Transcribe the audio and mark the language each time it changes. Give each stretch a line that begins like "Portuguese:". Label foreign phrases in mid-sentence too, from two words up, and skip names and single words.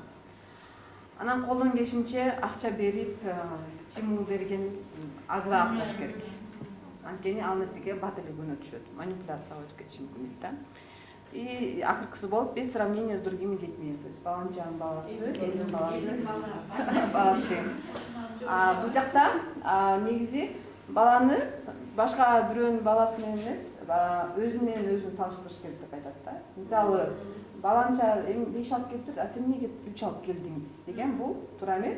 Kyrgyz: Анан колдон келишинче акча берип, стимул берген азыраак болуш керек. Анткени ал нерсеге бат эле күнөө түшөт, манипуляцияга өтүп кетиши мүмкүн дейт да.
Russian: И
Kyrgyz: акыркысы болуп
Russian: без сравнения с другими детьми. То есть
Kyrgyz: баланчанын баласы, элдин баласы. Бул жакта негизи баланы башка бирөөнүн баласы менен эмес, өзү менен өзүн салыштырыш керек деп айтат да. Мисалы, баланча 5 алып келиптир, а сен эмнеге 3 алып келдиң деген бул туура эмес.